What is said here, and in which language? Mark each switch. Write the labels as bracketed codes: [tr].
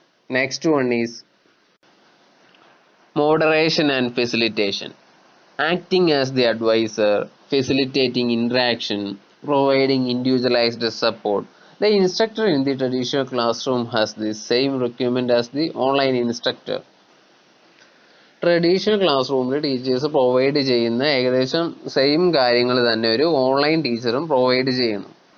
[en] Next one is moderation and facilitation. Acting as the adviser, facilitating interaction, providing individualized support. The instructor in the traditional classroom has the same requirement as the online instructor. [ml] Traditional class റൂമിൽ teachers provide ചെയ്യുന്ന ഏകദേശം same കാര്യങ്ങൾ തന്നെ ഒരു online ടീച്ചറും provide ചെയ്യണം.